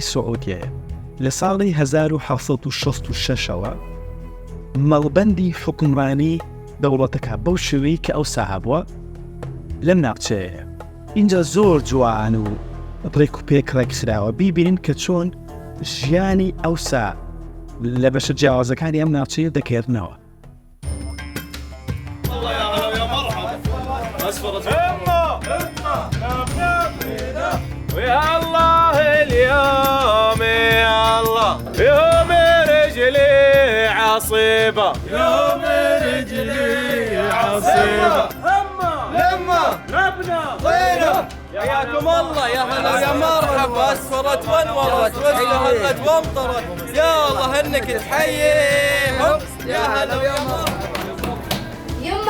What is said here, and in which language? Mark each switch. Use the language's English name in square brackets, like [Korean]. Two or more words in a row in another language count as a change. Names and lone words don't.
[Central Kurdish] سعودیەیە لە ساڵی 1966ەوە مەڵبەندی حکومڕانی دەوڵەتەکە بەو شێوەی کە ئەو ساهابووە لەم ناوچەیە اینجا زۆر جوان و ڕێک و پێک ڕێکخراوە بیبینین کە چۆن ژیانی ئەوسا لە بەشە جیاوازەکانی ئەم ناوچەیە دەکردنەوە [Arabic] ويا الله اليوم يا الله يوم رجلي عصيبة يوم رجلي عصيبة لما نبنا طيرة حياكم الله يا هلا يا مرحبا اسفرت وانورت واسفرت وامطرت يا الله انك تحييهم يا هلا يا مرحبا